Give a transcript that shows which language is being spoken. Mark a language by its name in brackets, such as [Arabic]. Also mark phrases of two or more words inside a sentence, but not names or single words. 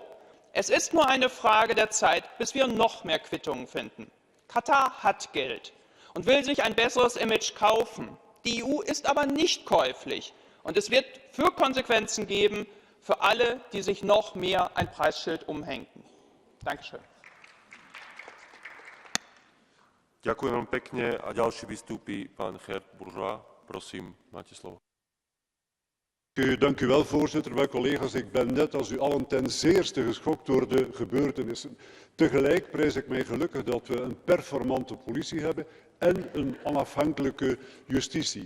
[German] Es ist nur eine Frage der Zeit, bis wir noch mehr Quittungen finden. Katar hat Geld und will sich ein besseres Image kaufen. Die EU ist aber nicht käuflich und es wird für Konsequenzen geben für alle, die sich noch mehr ein Preisschild umhängen. Dankeschön. [Slovak] Ďakujem veľmi pekne a ďalší vystúpi pán Gert Bourgeois. Prosím, máte slovo. [Dutch] Dank u wel, voorzitter. Wel, collega's, ik ben net als u allen ten zeerste geschokt door de gebeurtenissen. Tegelijk prijs ik mij gelukkig dat we een performante politie hebben en een onafhankelijke justitie.